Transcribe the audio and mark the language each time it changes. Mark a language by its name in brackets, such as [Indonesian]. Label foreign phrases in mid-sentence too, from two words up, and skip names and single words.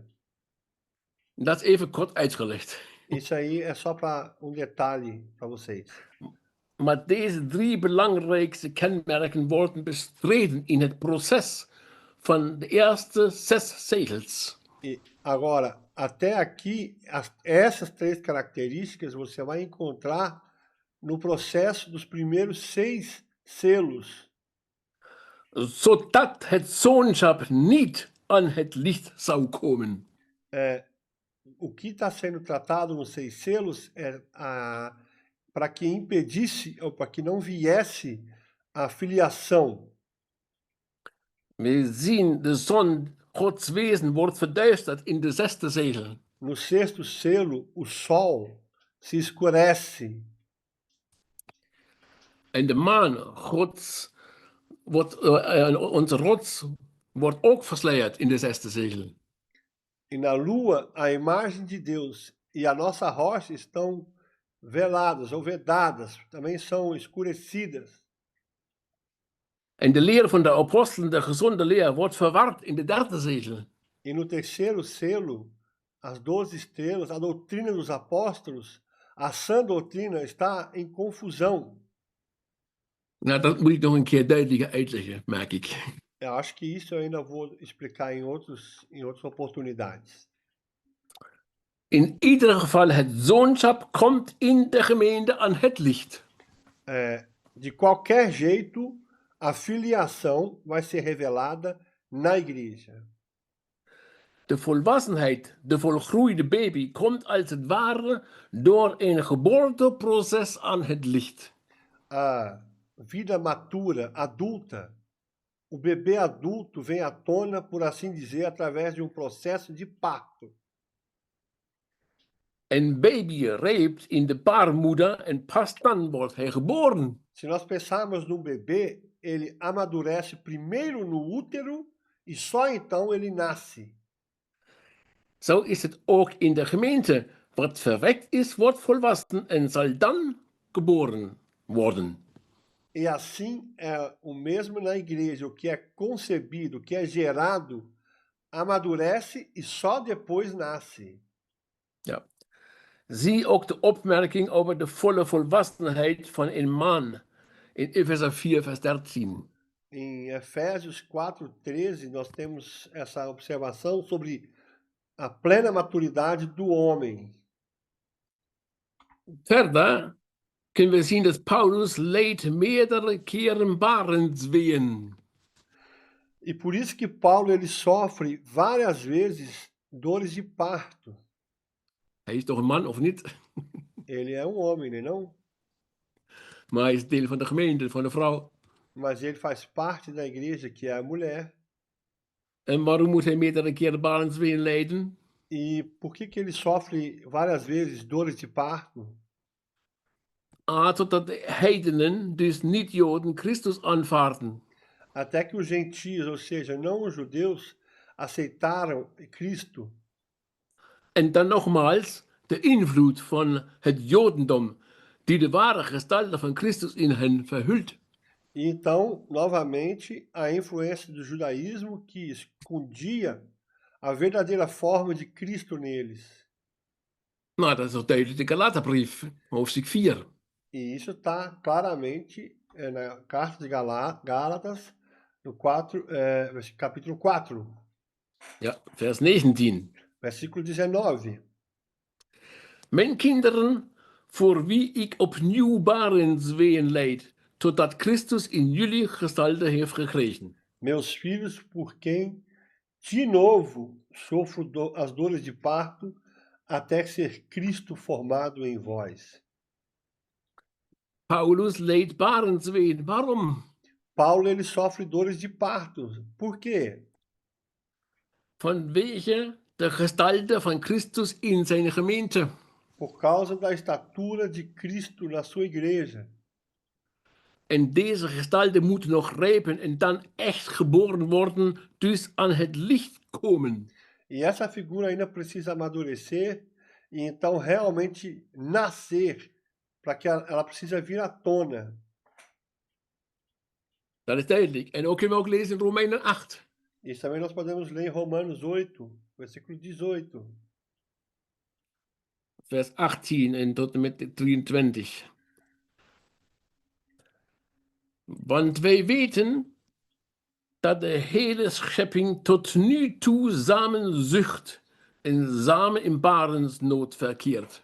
[Dutch] Dat is even kort uitgelegd. [Portuguese] Isso aí é só para detalhe para vocês. [Dutch] Maar deze 3 belangrijkste kenmerken worden bestreden in het proces van de eerste 6 zegels. [Portuguese] E agora, até aqui, essas 3 características você vai encontrar no processo dos primeiros 6 selos. [Dutch] Zodat het zoonschap niet aan het licht zou komen. [Portuguese] O que está sendo tratado nos 6 selos é para que impedisse, ou para que não viesse a filiação. [Dutch] We zien de zon, Gods wezen, wordt verduisterd in de 6e zegel. [Portuguese] No 6º selo, o sol se escurece. [Dutch] En de maan, onze rots, wordt ook versleerd in de 6e zegel. [Portuguese] E na lua, a imagem de Deus e a nossa rocha estão veladas ou vedadas, também são escurecidas. [Dutch] En de leer van de apostelen, de gezonde leer, wordt verward in de 3e zegel. [Portuguese] E no 3º selo, as 12 estrelas, a doutrina dos apóstolos, a sã doutrina está em confusão. [Dutch] Nou, dat moet ik nog een keer duidelijker uitleggen, merk ik. [Portuguese] Eu acho que isso eu ainda vou explicar em outras oportunidades. [Dutch] In ieder geval, het zoonschap komt in de gemeente aan het licht. [Portuguese] De qualquer jeito, a filiação vai ser revelada na igreja. [Dutch] De volwassenheid, de volgroeide baby, komt als het ware door een geboorteproces aan het licht. [Portuguese] A vida matura, adulta, o bebê adulto vem à tona, por assim dizer, através de um processo de parto. [Dutch] Een baby rijpt in de baarmoeder en pas dan wordt hij geboren. [Portuguese] Se nós pensarmos num bebê, ele amadurece primeiro no útero e só então ele nasce. [Dutch] Zo is het ook in de gemeente. Wat verwekt is, wordt volwassen en zal dan geboren worden. [Portuguese] E assim é o mesmo na igreja. O que é concebido, o que é gerado, amadurece e só depois nasce. [Dutch] Ja. Zie ook de opmerking over de volle volwassenheid van een man in Epheser 4, vers 13. [Portuguese] Em Efésios 4:13, nós temos essa observação sobre a plena maturidade do homem. [Dutch] Verder kunnen we zien dat Paulus leed meerdere keren barensweeën. [Portuguese] E por isso que Paulo ele sofre várias vezes dores de parto. [Dutch] Hij is toch een man, of niet? [Portuguese] Ele é um homem, né, não? [Dutch] Maar hij is deel van de gemeente, van de vrouw. [Portuguese] Mas ele faz parte da igreja, que é a mulher. [Dutch] En waarom moet hij meerdere keren barensweeën lijden? [Portuguese] E por que que ele sofre várias vezes dores de parto? [Dutch] Totdat de heidenen, dus niet-Joden, Christus aanvaarden. [Portuguese] Até que os gentios, ou seja, não os judeus, aceitaram Cristo. [Dutch] En dan nogmaals de invloed van het Jodendom, die de ware gestalte van Christus in hen verhult. [Portuguese] E então, novamente, a influência do judaísmo que escondia a verdadeira forma de Cristo neles. [Dutch] Nou, dat is ook duidelijk de Galaterbrief, hoofdstuk 4. [Portuguese] E isso está claramente na carta de Gálatas, no 4, capítulo 4, [Dutch] Ja, vers 19. [Portuguese] versículo 19. [Dutch] Mijn kinderen, voor wie ik opnieuw barensweeën leid, totdat Christus in jullie gestalte heeft gekregen. [Portuguese] Meus filhos, por quem de novo sofro as dores de parto, até ser Cristo formado em vós. [Dutch] Paulus leed barensweeën. Waarom? [Portuguese] Paulo ele sofre dores de parto. Por quê? [Dutch] Vanwege de gestalte van Christus in zijn gemeente. [Portuguese] Por causa da estatura de Cristo na sua igreja. [Dutch] En deze gestalte moet nog rijpen en dan echt geboren worden, dus aan het licht komen. [Portuguese] E essa figura ainda precisa amadurecer e então realmente nascer, para que ela precisa vir à tona. [Dutch] Dat is duidelijk. En ook kunnen we ook lezen in Romeinen 8. [Portuguese] Isso também nós podemos ler em Romanos 8, versículo 18. [Dutch] Vers 18 en tot en met 23. Want wij weten dat de hele schepping tot nu toe samen zucht en samen in barensnood verkeert.